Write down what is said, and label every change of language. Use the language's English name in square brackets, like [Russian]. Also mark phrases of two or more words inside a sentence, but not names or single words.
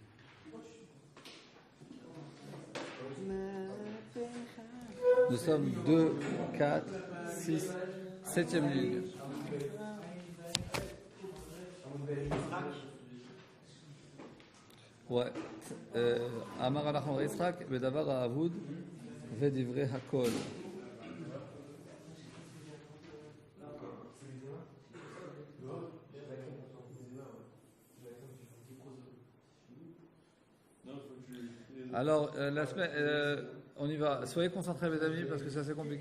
[French] Nous sommes 2, 4, 6, 7e ligne. Ouais. [Hebrew] אמר הלשון יצחק, בדבר האבוד, ודברי הכל. [French] Alors, la semaine, on y va. Soyez concentrés, mes amis, parce que c'est assez compliqué.